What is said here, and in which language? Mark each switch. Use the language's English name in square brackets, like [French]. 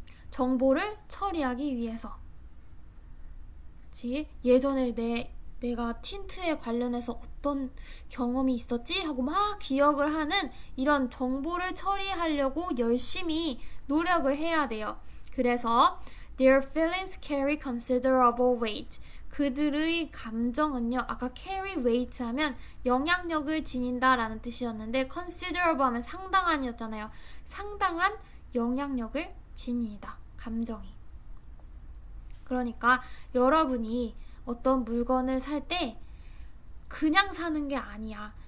[Korean] 정보를 처리하기 위해서. 그치? 예전에 내가 틴트에 관련해서 어떤 경험이 있었지? 하고 막 기억을 하는 이런 정보를 처리하려고 열심히 노력을 해야 돼요. 그래서 [English] their feelings carry considerable weight. [Korean] 그들의 감정은요, 아까 carry weight 하면 영향력을 지닌다 라는 뜻이었는데 considerable 하면 상당한이었잖아요. 상당한 영향력을 지니다. 감정이. 그러니까 여러분이 어떤 물건을 살 때 그냥 사는 게 아니야.